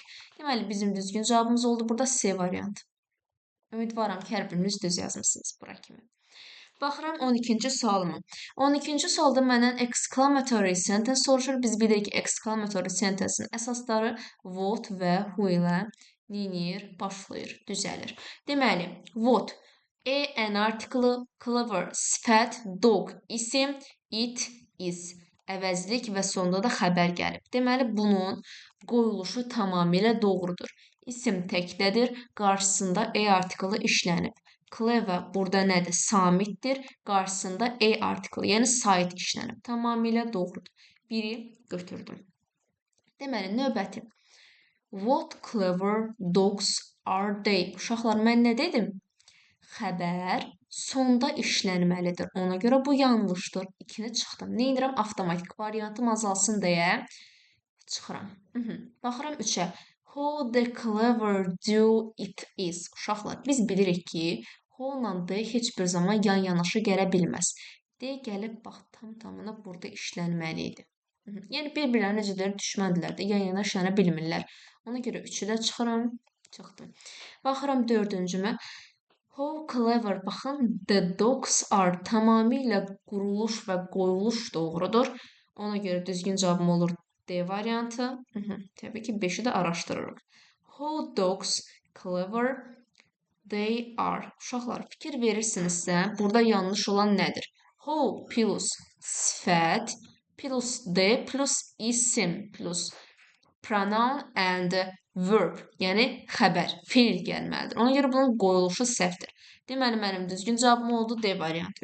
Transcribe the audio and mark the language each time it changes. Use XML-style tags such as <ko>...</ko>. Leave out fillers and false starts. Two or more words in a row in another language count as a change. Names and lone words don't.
<az>Deməli, bizim düzgün cavabımız oldu burada C variantı. Ümidvaram ki, hər biriniz düz yazmısınız bura kimi. Baxıram 12-ci sualıma. 12-ci sualda məndən</az> <en>exclamatory sentence</en> <az>soruşur. Biz bilirik ki,</az> <en>exclamatory sentence'in</en> <az>əsasları what və who ilə neynir, başlayır, düzəlir. Deməli,</az> <en>what, an article, clever, sifət, dog, isim, it, is,</en> <az>əvəzlik və sonda da xəbər gəlib. Deməli, bunun qoyuluşu tamamilə doğrudur. İsim təkdədir, qarşısında artiklı işlənib. Clever burada nədir? Samitdir. Qarşısında artiklı, yəni sait işlənib. Tamamilə doğrudur. Biri götürdüm. Deməli, növbəti.</az> <en>What clever dogs are they?</en> <az>Uşaqlar, mən nə dedim? Xəbər sonda işlənməlidir. Ona görə bu yanlışdır. 2-ni çıxdım. Nə edirəm? Avtomatik variantım azalsın deyə çıxıram. Baxıram 3-ə.</az> <en>How the clever do it is.</en> <az>Uşaqlar, biz bilirik ki, how-la D heç bir zaman yan-yanaşı gələ bilməz. D gəlib, bax, tam-tamına burada işlənməli idi. Yəni, bir-birlərinə necədir, düşməndirlər də, yan-yana işlənə bilmirlər. Ona görə 3-ü də çıxıram, çıxdım. Baxıram 4-cümə.</az> <en>How clever,</en> <az>baxın,</az> <en>the dogs are</en> <az>tamamilə quruluş və qoyuluş doğrudur. Ona görə düzgün cavabım olur D variantı. Təbii ki, 5-i də araşdırırıq.</az> <en>How dogs clever they are.</en> <az>Uşaqlar, fikir verirsinizsə, burada yanlış olan nədir?</az> <en>How plus sifət plus D plus isim plus pronoun and verb,</en> <az>yəni xəbər, feil gəlməlidir. Ona görə bunun qoyuluşu səhvdir. Deməli, mənim düzgün cavabım oldu D variantı.</az>